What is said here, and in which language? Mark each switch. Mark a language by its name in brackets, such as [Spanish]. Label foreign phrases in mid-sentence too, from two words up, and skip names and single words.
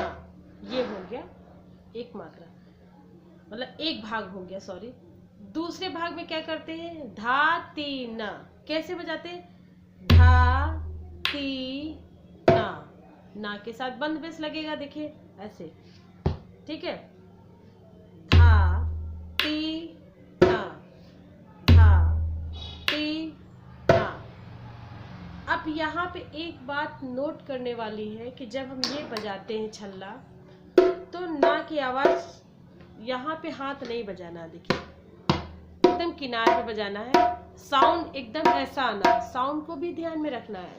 [Hindi] ये हो गया एक मात्रा, मतलब एक भाग हो गया, सॉरी। दूसरे भाग में क्या करते हैं, धा ती ना। कैसे बजाते हैं, धा ती ना, ना के साथ बंद बेस लगेगा, देखिए ऐसे, ठीक है। धा ती ना, धा ती ना। अब यहाँ पे एक बात नोट करने वाली है कि जब हम ये बजाते हैं छल्ला, तो ना की आवाज यहाँ पे हाथ नहीं बजाना, देखिए एकदम किनारे पे बजाना है। साउंड एकदम ऐसा आना, साउंड को भी ध्यान में रखना है।